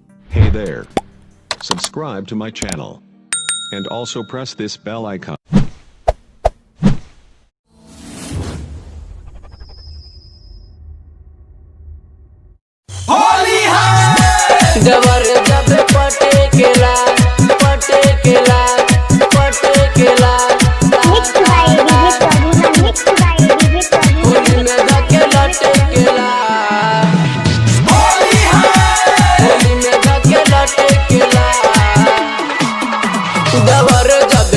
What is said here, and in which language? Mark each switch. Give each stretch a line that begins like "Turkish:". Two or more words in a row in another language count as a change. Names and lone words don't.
English: Hey there. Subscribe to my channel. And also press this bell icon.
Bhojpuri: देवर जब पटेकेला पटेकेला पटेकेला होली में धके लटेकेला होली में धके लटेकेला देवर जब